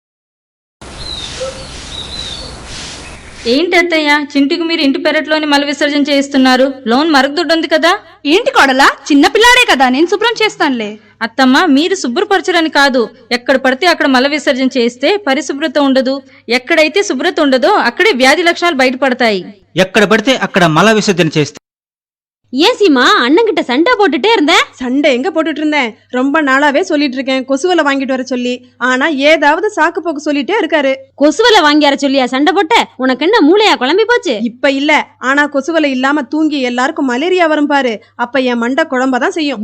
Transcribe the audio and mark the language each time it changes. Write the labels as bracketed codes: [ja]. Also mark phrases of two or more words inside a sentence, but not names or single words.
[te] ఏంటి అత్తయ్య, చింటికి మీరు ఇంటి పెరట్లోని మల విసర్జన చేయిస్తున్నారు? లోన్ మరుగుదొడ్డు ఉంది కదా. ఏంటి కోడలా, చిన్న పిల్లాడే కదా, నేను శుభ్రం చేస్తానులే. అత్తమ్మ, మీరు శుభ్రపరచరని కాదు, ఎక్కడ పడితే అక్కడ మల విసర్జన చేస్తే పరిశుభ్రత ఉండదు. ఎక్కడైతే శుభ్రత ఉండదో అక్కడే వ్యాధి లక్షణాలు బయటపడతాయి. ఎక్కడ పడితే అక్కడ మల విసర్జన చేస్తే. [ta] ஏன் சீமா, அண்ணன் கிட்ட சண்டை போட்டுட்டே இருந்தேன்? சண்டை எங்க போட்டுட்டு இருந்தேன்? ரொம்ப நாளாவே சொல்லிட்டு இருக்கேன் கொசுவலை வாங்கிட்டு வர சொல்லி. ஆனா ஏதாவது சாக்கு போக்கு சொல்லிட்டே இருக்காரு. கொசுவலை வாங்கி வர சொல்லியா சண்டை போட்ட? உனக்கு என்ன மூளையா குழம்பி போச்சு? இப்ப இல்ல, ஆனா கொசுவலை இல்லாம தூங்கி எல்லாருக்கும் மலேரியா வரும் பாரு, அப்ப என் மண்டை குழம்பதான் செய்யும்.